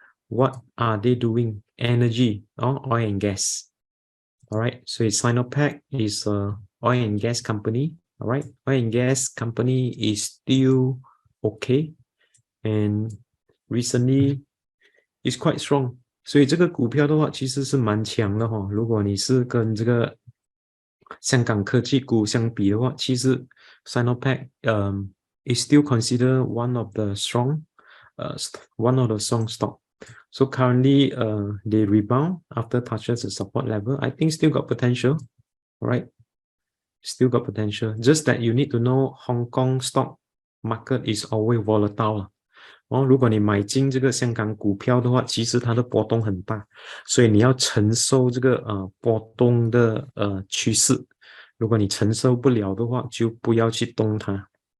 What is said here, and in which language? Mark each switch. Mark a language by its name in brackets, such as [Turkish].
[English] What are they doing? Energy, or oil and gas. All right, so Sinopec is a oil and gas company. All right, oil and gas company is still okay, and recently is quite strong. [Chinese] 所以这个股票的话，其实是蛮强的哈。如果你是跟这个香港科技股相比的话，其实 [English] Sinopec is still considered one of the strong stock. So currently they rebound after touches the support level. I think still got potential, right? Still got potential. Just that you need to know Hong Kong stock market is always volatile. [Chinese] 如果你买进这个香港股票的话，其实它的波动很大，所以你要承受这个波动的趋势。如果你承受不了的话，就不要去动它。